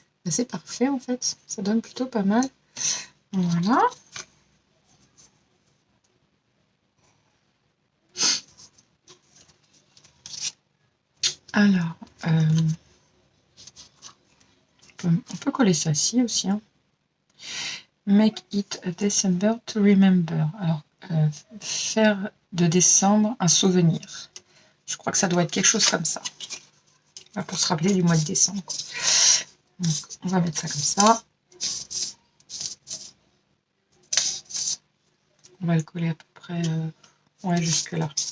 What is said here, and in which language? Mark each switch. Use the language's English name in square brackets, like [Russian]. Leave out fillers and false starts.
[French] C'est parfait, en fait. Ça donne plutôt pas mal. Voilà. Alors, on peut coller ça ci aussi. Hein. [English] Make it a December to remember. [French] Alors, faire de décembre un souvenir. Je crois que ça doit être quelque chose comme ça. Pour se rappeler du mois de décembre. Donc, on va mettre ça comme ça. On va le coller à peu près ouais, jusque là.